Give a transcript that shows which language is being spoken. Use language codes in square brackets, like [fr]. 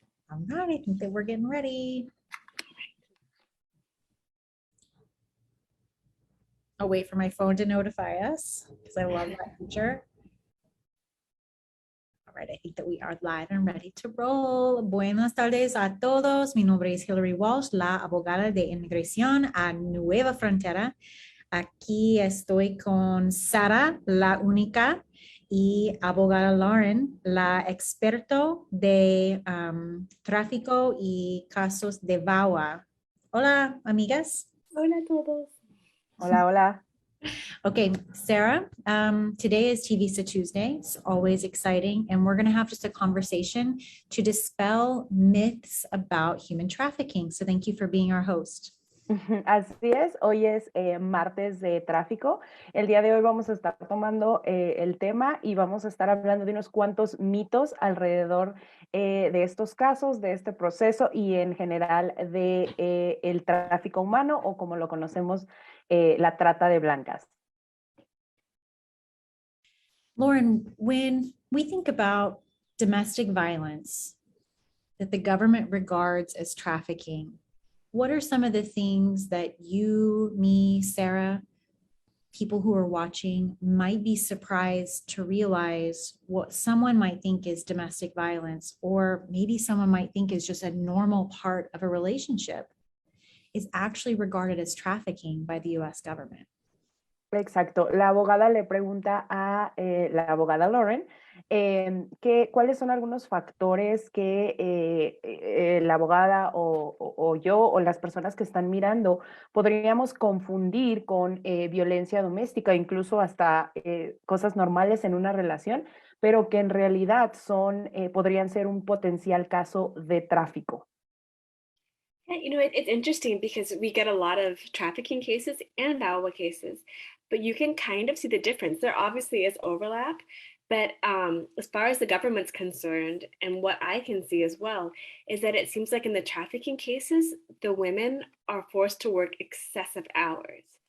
[en] All right, I think that we're getting ready. I'll wait for my phone to notify us because I love that feature. All right, I think that we are live and ready to roll. [es] Buenas tardes a todos. Mi nombre es Hillary Walsh, la abogada de Inmigracion a Nueva Frontera. Aquí estoy con Sara, la única, y abogada Lauren, la experto de tráfico y casos de VAWA. Hola, amigas. Hola a todos. Hola, hola. [en] Okay, Sarah, today is Visa Tuesday. It's always exciting. And we're going to have just a conversation to dispel myths about human trafficking. So thank you for being our host. [es] Así es, hoy es martes de tráfico. El día de hoy vamos a estar tomando el tema y vamos a estar hablando de unos cuantos mitos alrededor de estos casos, de este proceso y en general de el tráfico humano o como lo conocemos, la trata de blancas. [en] Lauren, when we think about domestic violence that the government regards as trafficking, what are some of the things that you, me, Sarah, people who are watching might be surprised to realize what someone might think is domestic violence, or maybe someone might think is just a normal part of a relationship, is actually regarded as trafficking by the US government? [es] Exacto. La abogada le pregunta a la abogada Lauren cuáles son algunos factores que la abogada o yo o las personas que están mirando podríamos confundir con violencia doméstica, incluso hasta cosas normales en una relación, pero que en realidad podrían ser un potencial caso de tráfico. [en] Yeah, you know, it's interesting because we get a lot of trafficking cases and VAWA cases, but you can kind of see the difference. There obviously is overlap, but as far as the government's concerned, and what I can see as well, is that it seems like in the trafficking cases, the women are forced to work excessive hours.